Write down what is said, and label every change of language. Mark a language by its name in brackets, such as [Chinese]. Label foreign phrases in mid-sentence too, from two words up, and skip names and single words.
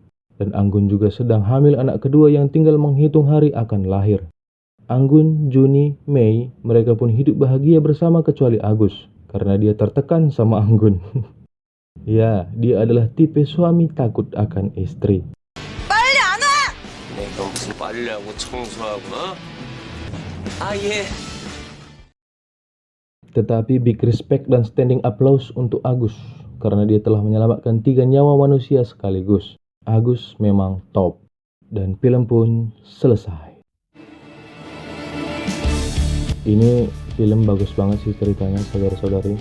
[Indonesian] Dan Anggun juga sedang hamil anak kedua yang tinggal menghitung hari akan lahir. Anggun, Juni, Mei, mereka pun hidup bahagia bersama kecuali Agus. Karena dia tertekan sama Anggun. Ya, dia adalah tipe suami takut akan istri. [Korean] 내가 무슨 빨래하고 청소하구나? 아, 예. [Indonesian] Tetapi [English] big respect [Indonesian] dan [English] standing applause [Indonesian] untuk Agus karena dia telah menyelamatkan 3 nyawa manusia sekaligus. Agus memang top. Dan film pun selesai. Ini film bagus banget sih ceritanya, saudara-saudari.